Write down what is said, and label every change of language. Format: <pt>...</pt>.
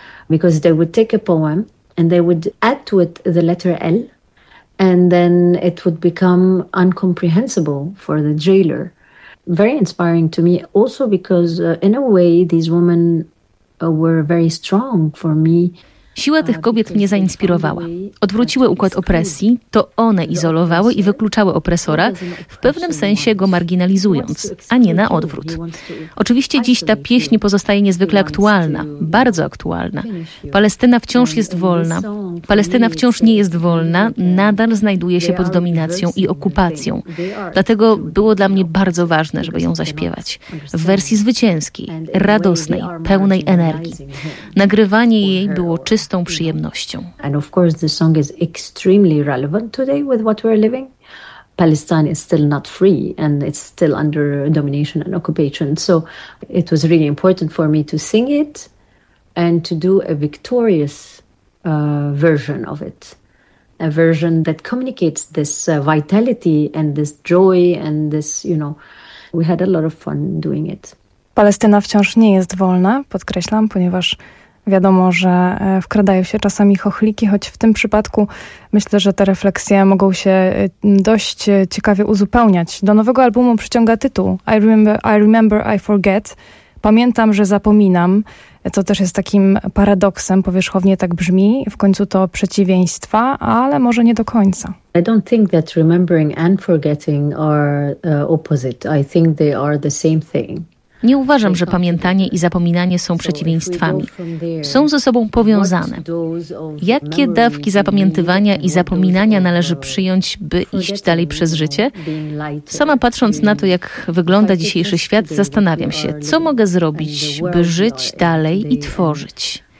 <en>Because they would take a poem and they would add to it the letter L, and then it would become incomprehensible for the jailer. Very inspiring to me also because in a way these women were very strong for me.</en> <pl>Siła tych kobiet mnie zainspirowała. Odwróciły układ opresji, to one izolowały i wykluczały opresora, w pewnym sensie go marginalizując, a nie na odwrót. Oczywiście dziś ta pieśń pozostaje niezwykle aktualna, bardzo aktualna. Palestyna wciąż jest wolna. Palestyna wciąż nie jest wolna, nadal znajduje się pod dominacją i okupacją. Dlatego było dla mnie bardzo ważne, żeby ją zaśpiewać. W wersji zwycięskiej, radosnej, pełnej energii. Nagrywanie jej było czystą przyjemnością.</pl> <en>And of course the song is extremely relevant today with what we're living. Palestine is still not free and it's still under domination and occupation. So it was really important for me to sing it and to do a victorious version of it. A version that communicates this vitality and this joy and this, you know, we had a lot of fun doing it.</en> <pl>Palestyna wciąż nie jest wolna, podkreślam, ponieważ wiadomo, że wkradają się czasami chochliki, choć w tym przypadku myślę, że te refleksje mogą się dość ciekawie uzupełniać. Do nowego albumu przyciąga tytuł I Remember, I Forget. Pamiętam, że zapominam. To też jest takim paradoksem, powierzchownie tak brzmi. W końcu to przeciwieństwa, ale może nie do końca.</pl> <en>I don't think that remembering and forgetting are opposite. I think they are the same thing.</en> <pl>Nie uważam, że pamiętanie i zapominanie są przeciwieństwami. Są ze sobą powiązane. Jakie dawki zapamiętywania i zapominania należy przyjąć, by iść dalej przez życie? Sama patrząc na to, jak wygląda dzisiejszy świat, zastanawiam się, co mogę zrobić, by żyć dalej i tworzyć.</pl>